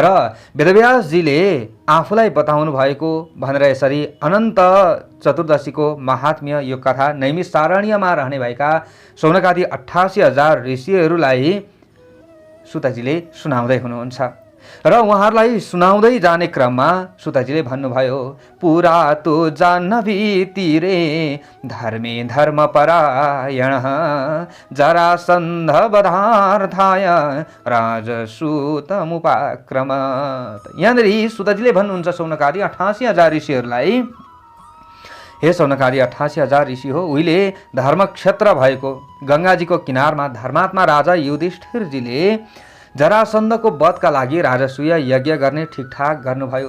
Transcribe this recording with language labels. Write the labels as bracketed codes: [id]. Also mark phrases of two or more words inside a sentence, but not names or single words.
[ne] वेदव्यासजीले आफूलाई बताउनु भएको भनेर यसरी अनन्त चतुर्दशीको महात्म्य यो कथा नैमिषारण्यमा रहने भएका शौनकादि 88,000 ऋषिहरूलाई सुतजीले सुनाउँदै हुनुहुन्छ र उहाँहरूलाई सुनाउँदै जाने क्रममा सुतजीले भन्नुभयो, [sa] पुरा तो जाह्नवी तीरे धर्मे धर्मपरायण जरासन्ध वधार्थाय राजसूतमुपाक्रमत्। [ne] यहाँनिर सुतजीले भन्नुहुन्छ शौनकादि 88,000 ऋषिहरूलाई, हे शौनकादि 88,000 ऋषि हो, उहिले धर्मक्षेत्र भएको गङ्गाजीको किनारमा धर्मात्मा राजा युधिष्ठिरजीले जरासन्धको वधका लागि राजसूय यज्ञ गर्ने ठिकठाक गर्नुभयो।